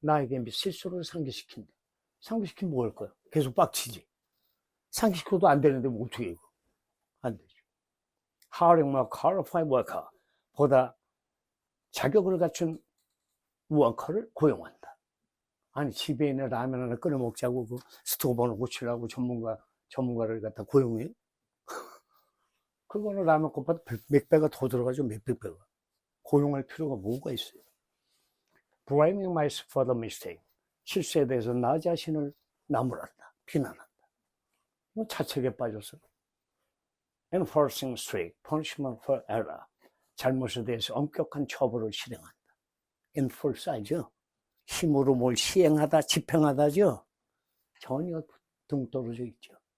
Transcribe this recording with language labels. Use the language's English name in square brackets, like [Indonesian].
[Korean] 나에게 실수를 상기시킨다. 상기시키면 뭐 할 거야? 계속 빡치지. 상기시켜도 안 되는데 뭐 어떻게 해, 이거? 안 되죠. [English] Hiring more qualified worker. [Korean] 보다 자격을 갖춘 워커를 고용한다. 아니, 집에 있는 라면 하나 끓여 먹자고 그 스토브 하나 고치려고 전문가를 갖다 고용해? 그거는 라면 값보다 몇 배가 더 들어가죠, 몇백 배가. 고용할 필요가 뭐가 있어요? [English] Blaming myself for the mistake. [Korean] 실수에 대해서 나 자신을 나무란다, 비난한다. 이거 자책에 빠져서. [English] Enforcing strict punishment for error. [Korean] 잘못에 대해서 엄격한 처벌을 실행한다. enforce하죠. 힘으로 뭘 시행하다, 집행하다죠. 전혀 등 떨어져 있죠.